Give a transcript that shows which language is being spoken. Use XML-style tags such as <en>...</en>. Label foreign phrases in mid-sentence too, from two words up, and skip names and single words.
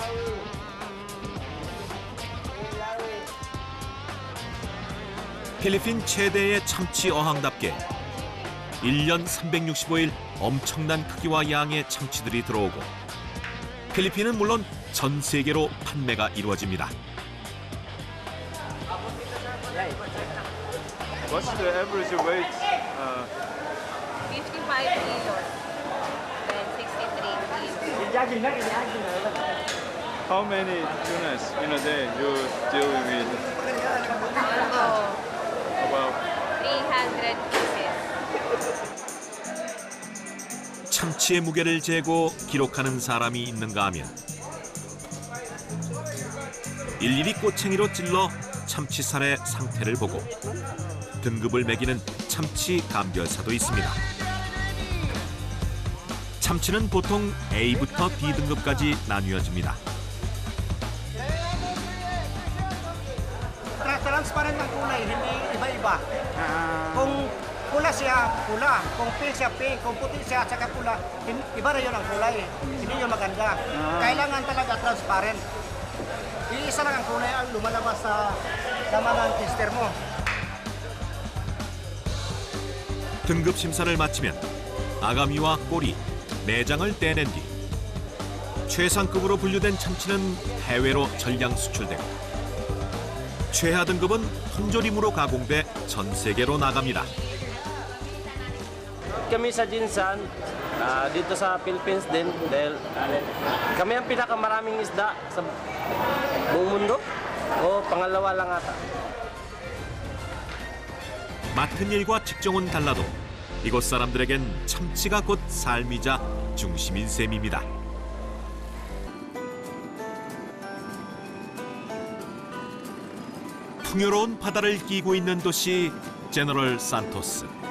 <ko>필리핀 최대의 참치 어항답게 1년 365일 엄청난 크기와 양의 참치들이 들어오고 필리핀은 물론 전 세계로 판매가 이루어집니다.</ko> <en>What's the average weight? 55 kilos. Then 63 kilos. How many tunas in a day you deal with? About 300 pieces.</en> <ko>참치의 무게를 재고 기록하는 사람이 있는가 하면 일일이 꼬챙이로 찔러 참치살의 상태를 보고 등급을 매기는 참치 감별사도 있습니다. 참치는 보통 A부터 D 등급까지 나뉘어집니다.</ko> <tl>Transparent ng kulay, hindi iba-iba. Kung pula siya, pula. Kung pink siya, pink. Kung puti siya, saka pula. Iba na yun ang kulay. Hindi yun maganda. Kailangan talaga transparent. Iisa lang ang kulay ang lumalabas sa laman ng tester mo.</tl> <ko>등급 심사를 마치면 아가미와 꼬리, 내장을 떼낸 뒤 최상급으로 분류된 참치는 해외로 전량 수출되고 최하 등급은 통조림으로 가공돼 전 세계로 나갑니다.</ko> <tl>Kami sa Jinsan, dito sa Philippines din, dahil kami ang pinakamaraming isda sa buong mundo. O pangalawa lang ata.</tl> <ko>맡은 일과 직종은 달라도 이곳 사람들에겐 참치가 곧 삶이자 중심인 셈입니다. 풍요로운 바다를 끼고 있는 도시 제너럴 산토스.</ko>